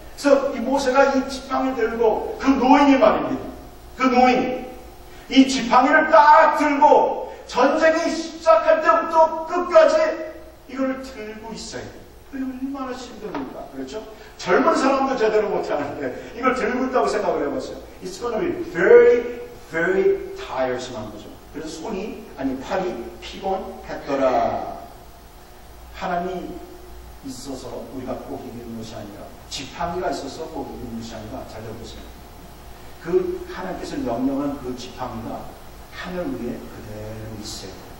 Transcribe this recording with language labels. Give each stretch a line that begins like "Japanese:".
Korean: 그래서 이 모세가 이 지팡이를 들고 그 노인이 말입니다. 그 노인. 이 지팡이를 딱 들고 전쟁이 시작할 때부터 끝까지 이걸 들고 있어야 돼요. 얼마나 힘듭니까? 그렇죠? 젊은 사람도 제대로 못하는데 이걸 들고 있다고 생각을 해보세요.
English: It's going to be very, very tiresome한 거죠.
Korean: 그래서 팔이 피곤했더라. 하나님이 있어서 우리가 꼭 이기는 것이 아니라 지팡이가 있어서 꼭 이기는 것이 아니라 잘 들어보세요. 그 하나님께서 명령한 그 지팡이가 하늘 위에 그대로 있어요.